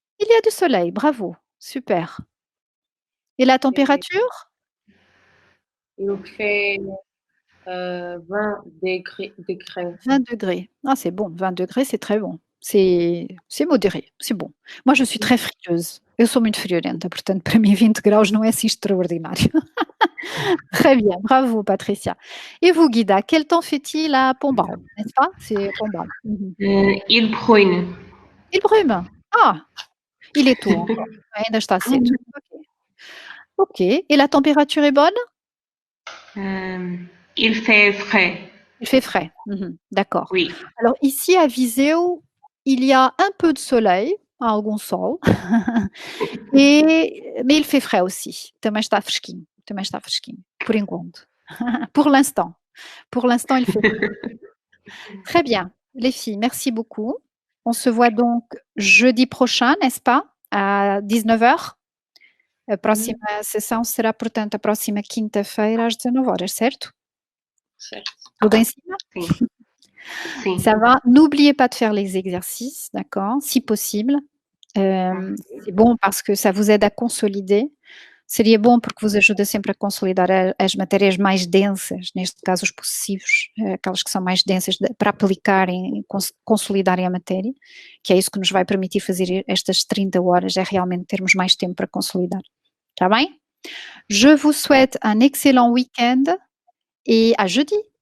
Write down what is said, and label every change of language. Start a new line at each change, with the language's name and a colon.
French: Il y a du soleil, bravo, super. Et la température? Il fait 20 degrés. 20 degrés. Ah, c'est bon, 20 degrés, c'est très bom. C'est modéré, c'est bom. Moi, je suis très frieuse.
Portuguese: Eu sou muito friorenta, portanto, para mim 20 graus não é assim extraordinário.
French: Très bien, bravo Patricia. Et vous, Guida, quel temps fait-il à Pombal, n'est-ce pas? C'est Pombal. Il bruine. Il brume. Ah, il est tôt encore.
Portuguese: Ainda está cedo.
French: Ok. Et la température est bonne? Il fait frais. Il fait frais. D'accord. Oui. Alors ici à Viseu, il y a un peu de soleil,
Portuguese: algum sol,
French: mais il fait frais aussi.
Portuguese: Também está fresquinho. Por enquanto.
French: Pour l'instant. Pour l'instant, il fait frais. Très bien. Les filles, merci beaucoup. On se voit donc jeudi prochain, n'est-ce pas? À 19h.
Portuguese: A próxima sessão será, portanto, a próxima quinta-feira às 19h, certo? Certo. Tudo em cima? Sim. Sim.
French: Ça va. N'oubliez pas de faire les exercices, d'accord? Si possible. C'est bom parce que ça vous aide à consolider.
Portuguese: Seria bom porque vos ajuda sempre a consolidar as matérias mais densas, neste caso os possessivos, aquelas que são mais densas para aplicarem e consolidarem a matéria, que é isso que nos vai permitir fazer estas 30 horas, é realmente termos mais tempo para consolidar. Está bem?
French: Je vous souhaite un excellent week-end et à jeudi.